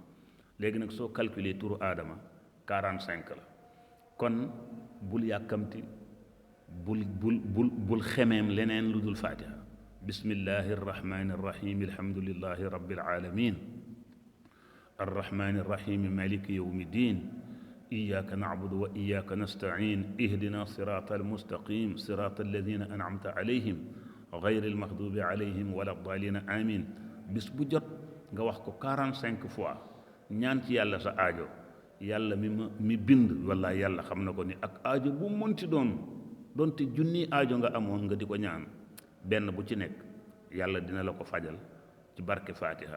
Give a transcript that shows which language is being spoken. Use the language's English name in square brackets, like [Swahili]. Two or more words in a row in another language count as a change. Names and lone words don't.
[Wolof] léegi nag soo calculer turu aadama 45 la. kon bul yàkkamti, bul xemeem leneen lu dul faatiha. [Arabic] بسم الله الرحمن الرحيم الحمد لله رب العالمين الرحمن الرحيم مالك يوم الدين إياك نعبد وإياك نستعين اهدنا صراط المستقيم صراط الذين أنعمت عليهم غير المغضوب عليهم ولا الضالين آمين. [Wolof] bis bu jot nga wax ko 45 fois, ñaan ci yàlla sa aajo. yàlla mi bind walla yàlla xam na ko ni ak aajo bu mënti doonte junni aajo nga amoon nga di ko ñaan, benn bu ci nekk yàlla dina la ko fajal ci barke faatiha.